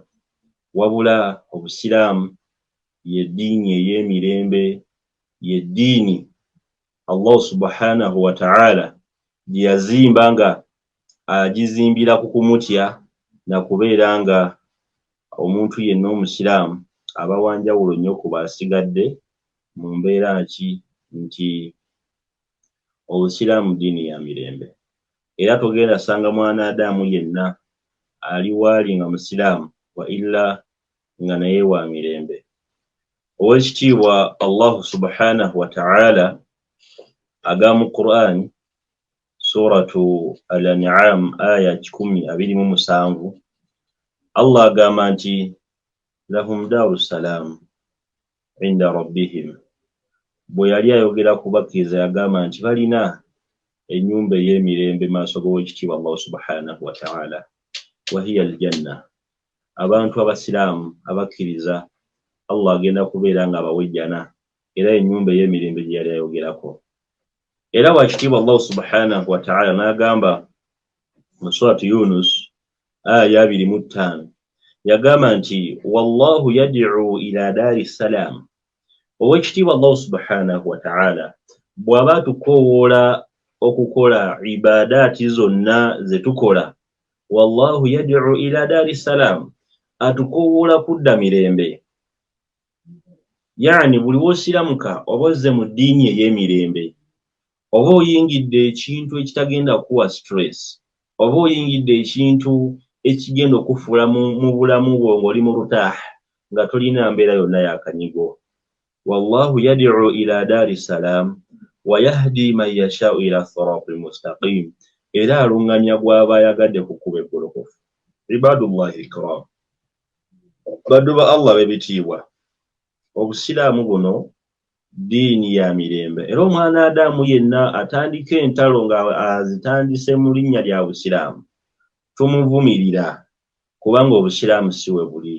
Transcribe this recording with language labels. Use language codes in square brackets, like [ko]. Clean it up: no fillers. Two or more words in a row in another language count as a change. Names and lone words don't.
[lg] wabula Obusiraamu ye ddiini ey'emirembe, ye ddiini Allah [ar] سبحانه وتعالى [lg] gye yazimba nga agizimbira ku kumutya na kubeera nga omuntu yenna Omusiraamu aba wanjawulo nnyo ku baasigadde mu mbeera nti Obusiraamu ddiini ya mirembe. Era togenda sanga mwanadamu yenna ali waali nga Musiraamu wa illa nga naye wa mirembe. Oweekitiibwa Allah [ar] سبحانه وتعالى [lg] agamba mu Qur'an, [ar] سورة الأنعام [lg] aya 127, Allah agamba nti [ar] لهم دار السلام عند ربهم. [lg] Bwe yali ayogera ku bakkiriza yagamba nti balina ennyumba ey'emirembe maaso g'Oweekitiibwa Allah [ar] سبحانه وتعالى, وهي الجنة. [lg] Abantu abasiraamu abakkiriza Allah agenda kubeera nga abawejjana, era ennyumba ey'emirembe gye yali ayogerako. Era Oweekitiibwa Allah [ar] سبحانه وتعالى [lg] n'agamba mu suratu Yunus aya 25, yagamba nti [ar] والله يدعو إلى دار السلام. [lg] Oweekitiibwa Allah [ar] سبحانه وتعالى [lg] bw'aba atukoowoola okukola ibadaati zonna ze tukola, [ar] والله يدعو إلى دار السلام, [lg] atukoowoola kudda mirembe. Yani buli w'osiramuka oba ozze mu ddiini ey'emirembe, oba oyingidde ekintu ekitagenda kuwa stress, oba oyingidde ekintu ekigenda okufuula mu bulamu bwo ng'oli mu lutaaha nga tolina mbeera yonna yakanyigo. [ar] والله يدعو إلى دار السلام ويهدي من يشاء إلى صراط مستقيم, [lg] era aluŋŋamya gw'aba ayagadde ku kkubo eggolokofu. [ar] عباد الله إكرام, [lg] baddu ba Allah bebitiibwa obusiraamu buno diini ya mirembe era omwana Adamu yenna atandika entalo nga azitandise mu linnya lya busiraamu tumuvumirira kubanga obusiraamu si we buli.